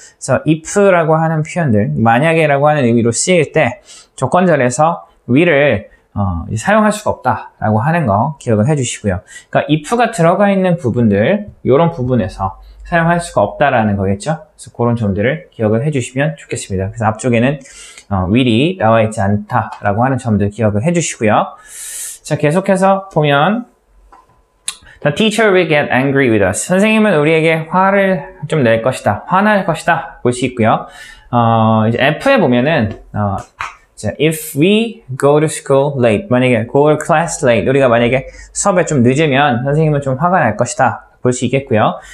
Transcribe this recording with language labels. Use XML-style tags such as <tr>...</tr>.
<ko>그래서 if라고 하는 표현들, 만약에라고 하는 의미로 쓰일 때 조건절에서 will을 사용할 수가 없다라고 하는 거 기억을 해주시고요. 그러니까 if가 들어가 있는 부분들, 이런 부분에서 사용할 수가 없다라는 거겠죠. 그래서 그런 점들을 기억을 해주시면 좋겠습니다. 그래서 앞쪽에는 will이 나와 있지 않다라고 하는 점들 기억을 해주시고요. 자, 계속해서 보면</ko> <en>The teacher will get angry with us.</en> <ko>선생님은 우리에게 화를 좀 낼 것이다, 화날 것이다 볼 수 있고요. 이제 F에 보면은</ko> <en>if we go to school late,</en> <ko>만약에</ko> <en>go to class late,</en> <ko>우리가 만약에 수업에 좀 늦으면 선생님은 좀 화가 날 것이다 볼 수 있겠고요.</ko>